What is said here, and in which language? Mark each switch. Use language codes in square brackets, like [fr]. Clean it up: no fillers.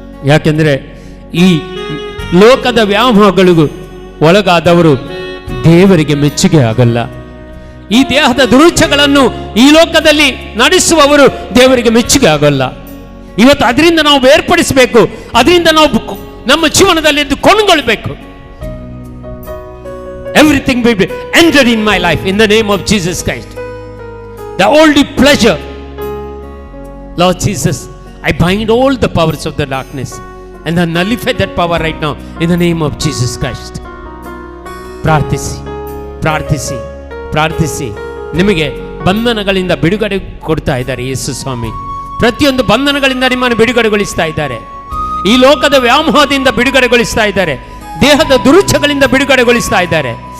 [kn] ಯಾಕೆಂದ್ರೆ ಈ ಲೋಕದ ವ್ಯಾಮೋಹಗಳಿಗೂ ಒಳಗಾದವರು ದೇವರಿಗೆ ಮೆಚ್ಚುಗೆ ಆಗಲ್ಲ. ಈ ದೇಹದ ದುರುಚ್ಛೆಗಳನ್ನು ಈ ಲೋಕದಲ್ಲಿ ನಡೆಸುವವರು ದೇವರಿಗೆ ಮೆಚ್ಚುಗೆ ಆಗಲ್ಲ. ಇವತ್ತು ಅದರಿಂದ ನಾವು ಬೇರ್ಪಡಿಸಬೇಕು, ಅದರಿಂದ ನಾವು ನಮ್ಮ ಜೀವನದಲ್ಲಿ ಎದ್ದು ಕೊಂಡ್ಕೊಳ್ಬೇಕು. [en] Everything will be entered in my life in the name of Jesus Christ. The worldly pleasure, Lord Jesus, I bind all the powers of the darkness and I nullify that power right now in the name of Jesus Christ. [kn] ಪ್ರಾರ್ಥಿಸಿ, ಪ್ರಾರ್ಥಿಸಿ, ಪ್ರಾರ್ಥಿಸಿ. ನಿಮಗೆ ಬಂಧನಗಳಿಂದ ಬಿಡುಗಡೆ ಕೊಡ್ತಾ ಇದ್ದಾರೆ ಯೇಸು ಸ್ವಾಮಿ. ಪ್ರತಿಯೊಂದು ಬಂಧನಗಳಿಂದ ನಿಮ್ಮನ್ನು ಬಿಡುಗಡೆಗೊಳಿಸ್ತಾ ಇದ್ದಾರೆ. ಈ ಲೋಕದ ವ್ಯಾಮೋಹದಿಂದ ಬಿಡುಗಡೆಗೊಳಿಸ್ತಾ ಇದ್ದಾರೆ, ದೇಹದ ದುರುಚ್ಛೆಗಳಿಂದ ಬಿಡುಗಡೆಗೊಳಿಸ್ತಾ ಇದ್ದಾರೆ.